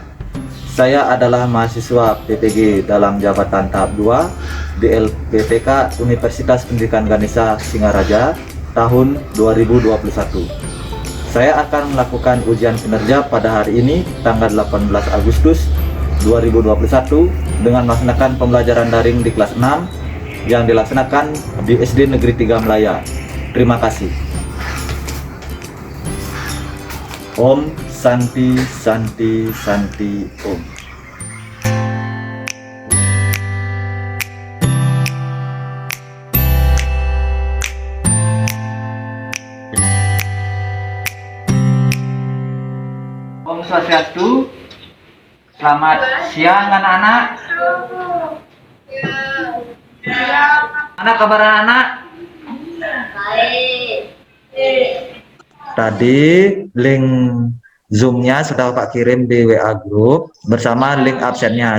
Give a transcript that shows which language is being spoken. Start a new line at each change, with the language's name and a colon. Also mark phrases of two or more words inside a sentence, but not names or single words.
Indonesian: Saya adalah mahasiswa PPG dalam jabatan tahap 2 di LPPK Universitas Pendidikan Ganesha Singaraja tahun 2021. Saya akan melakukan ujian kinerja pada hari ini, tanggal 18 Agustus 2021, dengan melaksanakan pembelajaran daring di kelas 6 yang dilaksanakan di SD Negeri 3 Melaya. Terima kasih.
Sanskrit: Om Santi Santi Santi Om. Om Swastiastu.
Indonesian: Selamat siang anak-anak. Mana kabar anak-anak? Baik. Tadi link Zoom-nya sudah Bapak kirim di WA Group bersama link absennya.